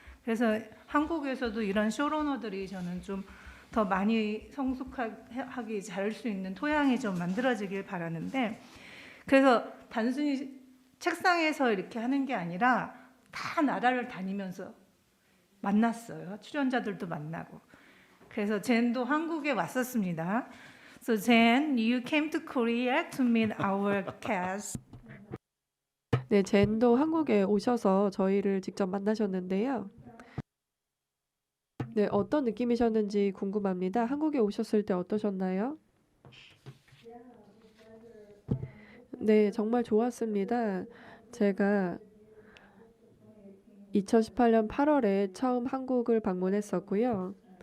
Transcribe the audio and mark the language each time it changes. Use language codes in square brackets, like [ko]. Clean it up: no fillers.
[ko] 그래서 한국에서도 이런 쇼러너들이 저는 좀 더 많이 성숙하게 잘 수 있는 토양이 좀 만들어지길 바라는데 그래서 단순히 책상에서 이렇게 하는 게 아니라 다 나라를 다니면서 만났어요. 출연자들도 만나고. 그래서 젠도 한국에 왔었습니다. [en] So Jen, you came to Korea to meet our cast. [ko] 네, 젠도 한국에 오셔서 저희를 직접 만나셨는데요. 네, 어떤 느낌이셨는지 궁금합니다. 한국에 오셨을 때 어떠셨나요? 네, 정말 좋았습니다. 제가 2018년 8월에 처음 한국을 방문했었고요.